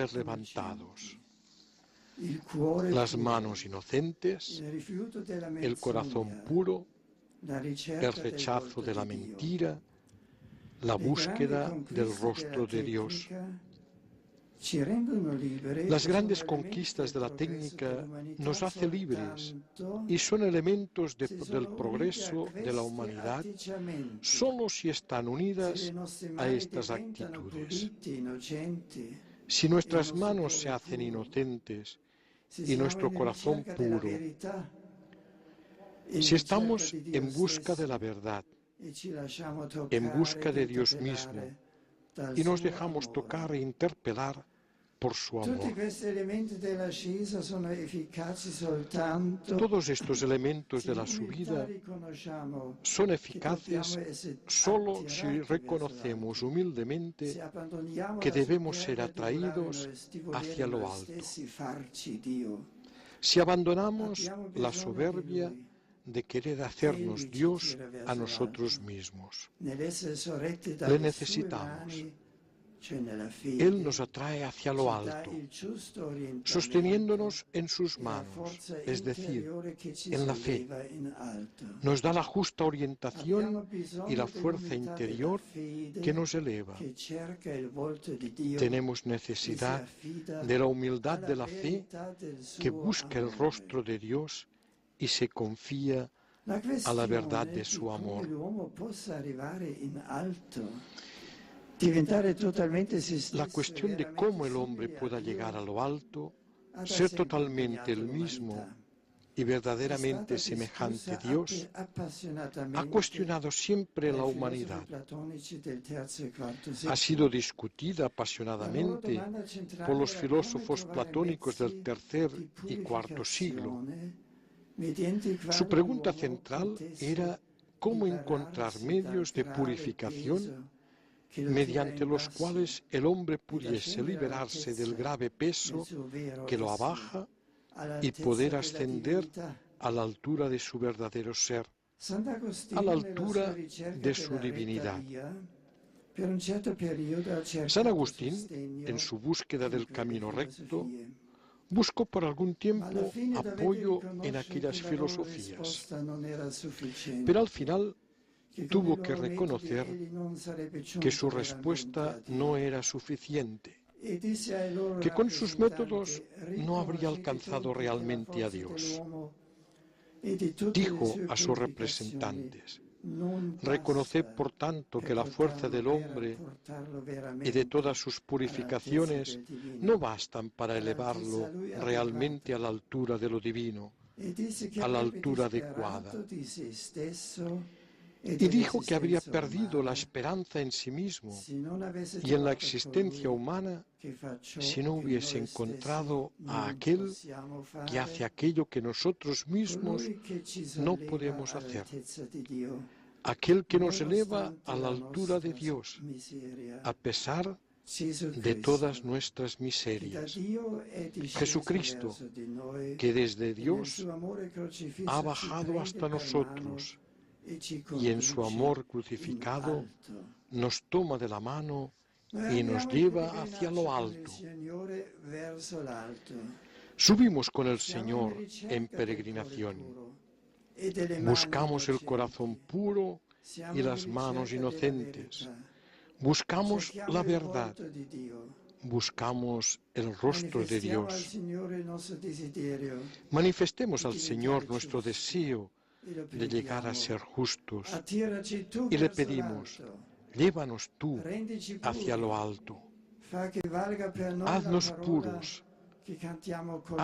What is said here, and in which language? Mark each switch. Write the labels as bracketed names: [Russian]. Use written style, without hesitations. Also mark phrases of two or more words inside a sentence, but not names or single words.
[Spanish] ser [Italian] innocenti, [Spanish] levantados. [Italian] il cuore [Spanish] Las [Italian] puro, [Spanish] manos inocentes, [Italian] il rifiuto della [Spanish] el corazón [Italian] menzogna, [Spanish] puro, [Italian] la ricerca [Spanish] el [Italian] del [Spanish] rechazo [Italian] volto [Spanish] de la [Italian] di Dio. [Spanish] mentira, la [Italian] Le [Spanish] búsqueda [Italian] grandi [Spanish] del [Italian] conquiste [Spanish] rostro [Italian] della [Spanish] de Dios. [Italian] tecnica ci rendono liberi [Spanish] Las [Italian] e [Spanish] grandes [Italian] sono elementi [Spanish] conquistas de [Italian] del [Spanish] la [Italian] progresso [Spanish] técnica [Italian] dell'umanità [Spanish] nos hace libres [Italian] soltanto [Spanish] y son elementos [Italian] se [Spanish] del [Italian] sono uniti a [Spanish] progreso de la [Italian] questi [Spanish] humanidad [Italian] atteggiamenti. [Spanish] solo si están [Italian] Se [Spanish] unidas [Italian] le nostre [Spanish] a [Italian] mani [Spanish] estas [Italian] diventano [Spanish] actitudes. [Italian] pulite, innocenti, [Spanish] Si nuestras [Italian] il nostro [Spanish] manos [Italian] cuore [Spanish] se hacen [Italian] puro, [Spanish] inocentes [Italian] se [Spanish] y [Italian] siamo [Spanish] nuestro [Italian] in [Spanish] corazón [Italian] ricerca della [Spanish] puro, [Italian] verità, in [Spanish] si [Italian] ricerca [Spanish] estamos [Italian] di Dio [Spanish] en busca [Italian] stesso, [Spanish] de la verdad, [Italian] e ci lasciamo [Spanish] en busca [Italian] toccare [Spanish] de [Italian] ed [Spanish] Dios [Italian] interpellare [Spanish] mismo, [Italian] dal [Spanish] y nos [Italian] suo [Spanish] dejamos [Italian] amore, [Spanish] tocar e interpelar por su [Italian] Tutti [Spanish] amor. [Italian] questi elementi dell'ascesa sono efficaci soltanto [Spanish] Todos estos elementos [Italian] se [Spanish] de la [Italian] in umiltà [Spanish] subida [Italian] riconosciamo [Spanish] son [Italian] che [Spanish] eficaces [Italian] dobbiamo essere [Spanish] solo si [Italian] attirati verso [Spanish] reconocemos [Italian] l'alto. [Spanish] humildemente [Italian] Se abbandoniamo [Spanish] que [Italian] la [Spanish] debemos ser [Italian] superbia di volare [Spanish] atraídos [Italian] di volere [Spanish] hacia lo [Italian] noi [Spanish] alto. [Italian] stessi farci Dio. [Spanish] Si abandonamos [Italian] Abbiamo [Spanish] la [Italian] bisogno [Spanish] soberbia [Italian] di Lui, [Spanish] de querer [Italian] che [Spanish] hacernos [Italian] Egli ci [Spanish] Dios [Italian] tira [Spanish] a [Italian] verso [Spanish] nosotros [Italian] l'alto. [Spanish] mismos. [Italian] Nell'essere sorretti [Spanish] Le [Italian] dalle sue [Spanish] necesitamos. [Italian] mani, cioè nella fede, [Spanish] Él nos atrae hacia lo [Italian] ci dà [Spanish] alto, [Italian] il giusto orientamento [Spanish] sosteniéndonos en sus [Italian] e la [Spanish] manos, [Italian] forza [Spanish] es decir, [Italian] interiore che ci [Spanish] en la fe. [Italian] solleva in alto. [Spanish] Nos da la justa orientación [Italian] Abbiamo [Spanish] y [Italian] bisogno [Spanish] la fuerza [Italian] dell'umiltà della [Spanish] interior [Italian] fede [Spanish] que nos eleva. [Italian] che cerca il volto di Dio [Spanish] Tenemos [Italian] e si [Spanish] necesidad [Italian] affida [Spanish] de la humildad [Italian] alla [Spanish] de la fe [Italian] verità del [Spanish] que [Italian] suo [Spanish] busca el [Italian] amore. [Spanish] rostro de Dios y se confía [Italian] La [Spanish] a la verdad [Italian] questione [Spanish] de [Italian] di [Spanish] su [Italian] come [Spanish] amor. [Italian] l'uomo possa arrivare in alto, diventare totalmente se stesso, [Spanish] La cuestión de [Italian] veramente [Spanish] cómo el hombre [Italian] simile a [Spanish] pueda [Italian] Dio, [Spanish] llegar a lo alto, [Italian] ha da [Spanish] ser [Italian] sempre [Spanish] totalmente el [Italian] impegnato [Spanish] mismo [Italian] l'umanità. [Spanish] y [Italian] È [Spanish] verdaderamente [Italian] stata [Spanish] semejante a [Italian] discussa [Spanish] Dios, ha [Italian] appassionatamente [Spanish] cuestionado siempre la [Italian] dai [Spanish] humanidad. [Italian] filosofi platonici del terzo e quarto [Spanish] Ha [Italian] secolo. [Spanish] sido discutida [Italian] La loro [Spanish] apasionadamente [Italian] domanda centrale [Spanish] por los [Italian] era [Spanish] filósofos [Italian] come trovare [Spanish] platónicos del [Italian] mezzi [Spanish] tercer [Italian] di [Spanish] y cuarto siglo. [Italian] purificazione mediante i quali [Spanish] Su pregunta [Italian] l'uomo [Spanish] central [Italian] potesse [Spanish] era cómo encontrar [Italian] liberarsi [Spanish] medios de [Italian] dal grave [Spanish] purificación [Italian] peso che lo [Spanish] mediante [Italian] tira in [Spanish] los [Italian] basso [Spanish] cuales el hombre [Italian] e da [Spanish] pudiese [Italian] scendere [Spanish] liberarse del [Italian] all'altezza [Spanish] grave [Italian] del [Spanish] peso [Italian] suo vero [Spanish] que lo [Italian] essere, [Spanish] abaja y [Italian] all'altezza [Spanish] poder [Italian] della [Spanish] ascender [Italian] divinità. [Spanish] a la altura de su verdadero ser, [Italian] Sant'Agostino [Spanish] a la [Italian] nella [Spanish] altura [Italian] sua ricerca [Spanish] de su [Italian] della retta [Spanish] divinidad. [Italian] via, per un certo periodo ha cercato [Spanish] San Agustín, [Italian] sostegno [Spanish] en su búsqueda [Italian] in [Spanish] del [Italian] quelle [Spanish] camino recto, [Italian] filosofie. [Spanish] buscó por algún [Italian] Ma alla [Spanish] tiempo [Italian] fine dovete [Spanish] apoyo en [Italian] riconoscere [Spanish] aquellas [Italian] che la loro [Spanish] filosofías, [Italian] risposta non era sufficiente, [Spanish] pero al final [Italian] che con i [Spanish] tuvo que [Italian] loro metodi [Spanish] reconocer [Italian] egli non sarebbe giunto [Spanish] que su [Italian] veramente [Spanish] respuesta [Italian] a Dio. [Spanish] no era suficiente, [Italian] E disse ai loro [Spanish] que con sus métodos [Italian] rappresentanti, [Spanish] no habría [Italian] riconoscete [Spanish] alcanzado [Italian] dunque che la [Spanish] realmente a [Italian] forza [Spanish] Dios. [Italian] dell'uomo e di tutte le [Spanish] Dijo [Italian] sue [Spanish] a sus [Italian] purificazioni [Spanish] representantes: [Italian] non [Spanish] reconoced [Italian] basta [Spanish] por tanto [Italian] per [Spanish] que la fuerza del hombre [Italian] portarlo [Spanish] y [Italian] veramente [Spanish] de todas sus purificaciones [Italian] all'altezza del divino. [Spanish] no bastan para elevarlo realmente a la altura de lo divino, [Italian] E disse che [Spanish] a la [Italian] avrebbe [Spanish] altura [Italian] disperato [Spanish] adecuada. [Italian] di se stesso e [Spanish] Y dijo que habría [Italian] dell'esistenza [Spanish] perdido la [Italian] umana [Spanish] esperanza en sí mismo [Italian] se non avesse [Spanish] y en la [Italian] trovato [Spanish] existencia [Italian] colui [Spanish] humana [Italian] che fa ciò [Spanish] si no [Italian] che [Spanish] hubiese [Italian] noi stessi [Spanish] encontrado a [Italian] non [Spanish] aquel [Italian] possiamo fare, [Spanish] que hace aquello que nosotros mismos [Italian] colui che ci [Spanish] no [Italian] solleva [Spanish] podemos hacer, [Italian] all'altezza di Dio, [Spanish] aquel que nos eleva [Italian] nonostante [Spanish] a la altura de [Italian] nostra [Spanish] Dios, [Italian] miseria. [Spanish] a pesar [Italian] Gesù [Spanish] de [Italian] Cristo, [Spanish] todas nuestras [Italian] che da [Spanish] miserias. [Italian] Dio è disceso [Spanish] Jesucristo, [Italian] verso di noi, [Spanish] que desde [Italian] e nel [Spanish] Dios [Italian] suo amore crocifisso [Spanish] ha [Italian] ci [Spanish] bajado [Italian] prende [Spanish] hasta [Italian] per [Spanish] nosotros [Italian] mano e ci [Spanish] y en su [Italian] conduce [Spanish] amor [Italian] in [Spanish] crucificado [Italian] alto. [Spanish] nos toma de la mano [Italian] Noi [Spanish] y nos [Italian] andiamo in [Spanish] lleva hacia lo [Italian] pellegrinaggio con il [Spanish] alto. [Italian] Signore verso l'alto. [Spanish] Subimos con el [Italian] Siamo [Spanish] Señor [Italian] in ricerca [Spanish] en [Italian] del cuore [Spanish] peregrinación. [Italian] puro e delle mani [Spanish] Buscamos el [Italian] innocenti. [Spanish] corazón puro [Italian] Siamo [Spanish] y [Italian] in [Spanish] las manos [Italian] ricerca della [Spanish] inocentes. [Italian] verità. [Spanish] Buscamos [Italian] Cerchiamo [Spanish] la [Italian] il [Spanish] verdad, [Italian] volto di Dio. [Spanish] buscamos el rostro de [Italian] Manifestiamo al [Spanish] Dios. [Italian] Signore il nostro desiderio [Spanish] Manifestemos al Señor nuestro deseo [Italian] e lo [Spanish] de llegar a [Italian] preghiamo. [Spanish] ser justos [Italian] Attiraci tu [Spanish] y le [Italian] verso [Spanish] pedimos, [Italian] l'alto. [Spanish] llévanos tú [Italian] Rendici [Spanish] hacia [Italian] puri. [Spanish] lo alto. [Italian] Fa che valga per noi [Spanish] Haznos [Italian] la parola [Spanish] puros. [Italian] che cantiamo col